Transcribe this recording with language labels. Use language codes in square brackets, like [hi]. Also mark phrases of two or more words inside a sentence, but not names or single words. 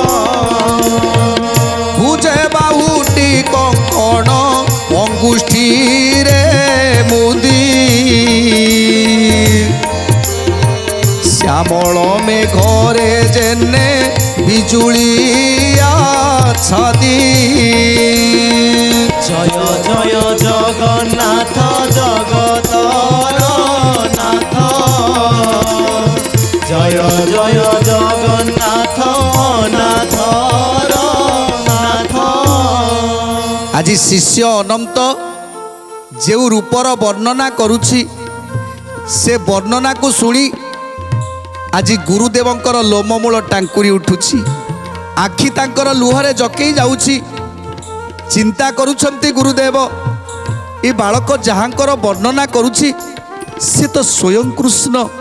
[or] ଭୁଜେ ବାହୁଟି କଙ୍କଣ ଅଙ୍ଗୁଷ୍ଠୀରେ ମୁଦି ଶ୍ୟାମଳ ମେଘରେ ଜେନେ ବିଜୁଳିଆ ଛାଦି ଜୟ ଜୟ ଜଗନ୍ନାଥ ଜଗତର ନାଥ ଜୟ ଜୟ ଜଗନ୍ନାଥ ନାଥର ନାଥ ଆଜି ଶିଷ୍ୟ ଅନନ୍ତ ଯେଉଁ ରୂପର ବର୍ଣ୍ଣନା କରୁଛି ସେ ବର୍ଣ୍ଣନାକୁ ଶୁଣି ଆଜି ଗୁରୁଦେବଙ୍କର ଲୋମମୂଳ ଟାଙ୍କୁରି ଉଠୁଛି ଆଖି ତାଙ୍କର ଲୁହରେ ଜକେଇ ଯାଉଛି ଚିନ୍ତା କରୁଛନ୍ତି ଗୁରୁଦେବ ଏ ବାଳକ ଯାହାଙ୍କର ବର୍ଣ୍ଣନା କରୁଛି ସେ ତ ସ୍ୱୟଂ କୃଷ୍ଣ